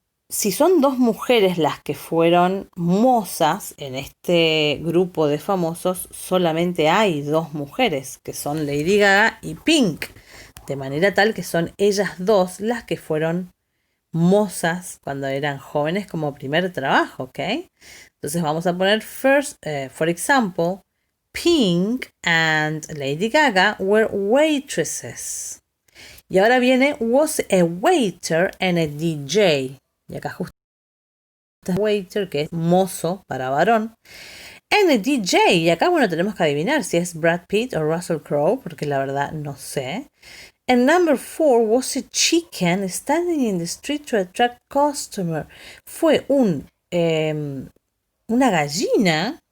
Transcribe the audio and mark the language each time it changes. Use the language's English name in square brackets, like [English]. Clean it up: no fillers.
[Spanish] Si son dos mujeres las que fueron mozas en este grupo de famosos, solamente hay 2 mujeres, que son Lady Gaga y Pink. De manera tal que son ellas 2 las que fueron mozas cuando eran jóvenes como primer trabajo, ¿ok? Entonces vamos a poner [English] first, for example, Pink and Lady Gaga were waitresses. [Spanish] Y ahora viene [English] was a waiter and a DJ. [Spanish] Y acá justo waiter, que es mozo para varón. [English] And a DJ. [Spanish] Y acá, bueno, tenemos que adivinar si es Brad Pitt o Russell Crowe, porque la verdad no sé. [English] And number 4 was a chicken standing in the street to attract customer. [Spanish] Fue una gallina